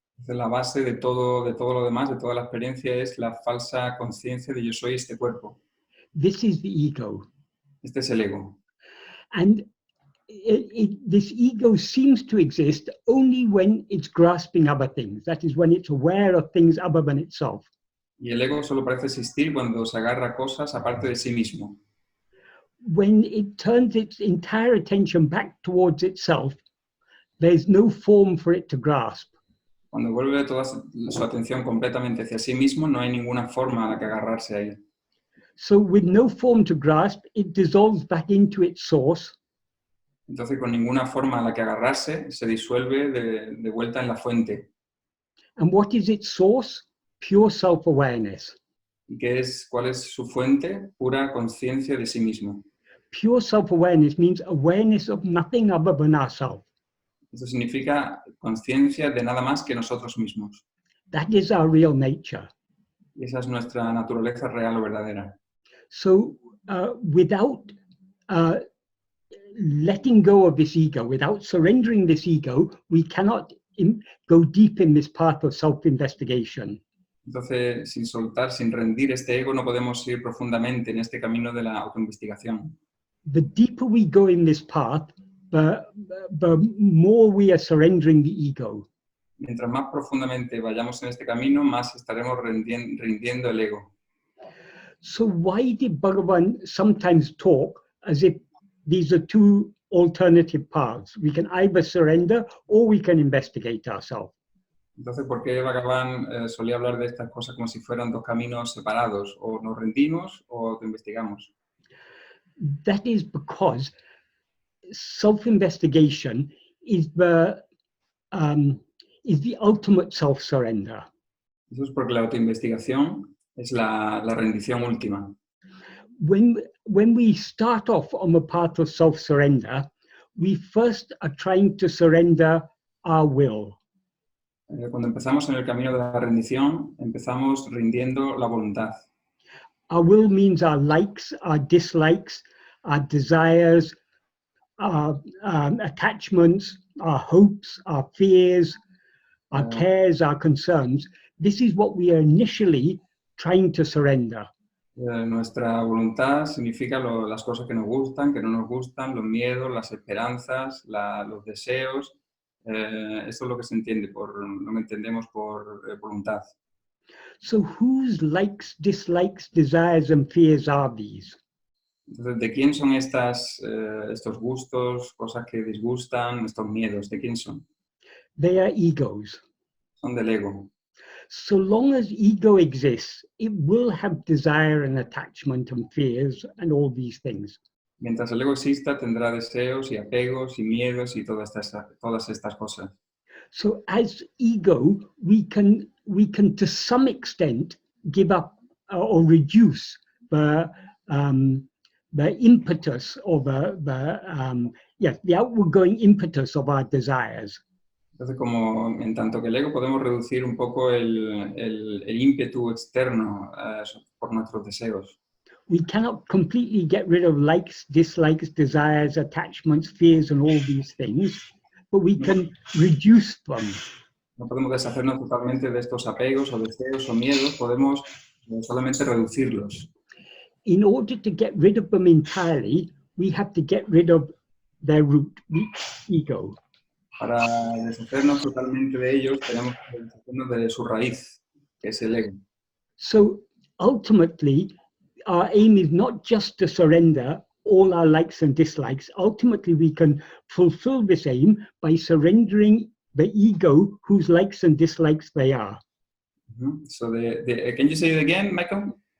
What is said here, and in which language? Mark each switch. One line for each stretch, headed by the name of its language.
Spanish: La base de todo lo demás, de toda la experiencia, es la falsa conciencia de yo soy este cuerpo.
English: This is the ego.
Spanish: Este es el ego.
English: And this ego seems to exist only when it's grasping other things. That is, when it's aware of things other than itself.
Spanish: Y el ego solo parece existir cuando se agarra a cosas aparte de sí mismo.
English: When it turns its entire attention back towards itself, there's no form for it to grasp.
Spanish: Cuando vuelve toda su atención completamente hacia sí mismo, no hay ninguna forma a la que agarrarse ahí.
English: So with no form to grasp, it dissolves back into its source.
Spanish: Entonces, con ninguna forma a la que agarrarse, se disuelve de vuelta en la fuente.
English: And what is its source? Pure self-awareness.
Spanish: ¿Y cuál es su fuente? Pura conciencia de sí mismo.
English: Pure self-awareness means awareness of nothing other than ourselves.
Spanish: Eso significa conciencia de nada más que nosotros mismos.
English: That is our real nature.
Spanish: Y esa es nuestra naturaleza real o verdadera.
English: So without letting go of this ego, without surrendering this ego, we cannot go deep in this path of self-investigation.
Spanish: Entonces, sin soltar, sin rendir este ego, no podemos ir profundamente en este camino de la autoinvestigación.
English: The deeper we go in this path, the more we are surrendering the ego.
Spanish: mientras más profundamente vayamos en este camino, más estaremos rindiendo el ego.
English: So why did Bhagavan sometimes talk as if these are two alternative paths? We can either surrender or we can investigate ourselves.
Spanish: Entonces, ¿por qué Bhagavan solía hablar de estas cosas como si fueran dos caminos separados? O nos rendimos o investigamos.
English: That is because self-investigation is the ultimate self-surrender.
Spanish: Eso es porque la autoinvestigación es la rendición última.
English: When we start off on the path of self-surrender, we first are trying to surrender our will.
Spanish: Cuando empezamos en el camino de la rendición, empezamos rindiendo la voluntad.
English: Our will means our likes, our dislikes, our desires, our attachments, our hopes, our fears, our cares, our concerns. This is what we are initially trying to surrender.
Spanish: Nuestra voluntad significa las cosas que nos gustan, que no nos gustan, los miedos, las esperanzas, los deseos. Esto es lo que se entiende lo que entendemos por voluntad.
English: So whose likes, dislikes, desires and fears are these?
Spanish: Entonces, ¿de quién son estos gustos, cosas que disgustan, estos miedos? ¿De quién son?
English: They are egos.
Spanish: Son del ego.
English: So long as ego exists, it will have desire and attachment and fears and all these things.
Spanish: Mientras el ego exista, tendrá deseos y apegos y miedos y todas estas cosas.
English: So as ego, we can to some extent give up or reduce the impetus or the outward going impetus of our desires.
Spanish: Entonces, como en tanto que el ego podemos reducir un poco el ímpetu externo por nuestros deseos.
English: We cannot completely get rid of likes, dislikes, desires, attachments, fears, and all these things, but we can reduce them.
Spanish: No podemos deshacernos totalmente de estos apegos o deseos o miedos, podemos solamente reducirlos.
English: In order to get rid of them entirely, we have to get rid of their root, the ego.
Spanish: Para deshacernos totalmente de ellos, tenemos que deshacernos de su raíz, que es el ego.
English: So ultimately, our aim is not just to surrender all our likes and dislikes. Ultimately, we can fulfill this aim by surrendering the ego whose likes and dislikes they are. So can you say it again, Michael?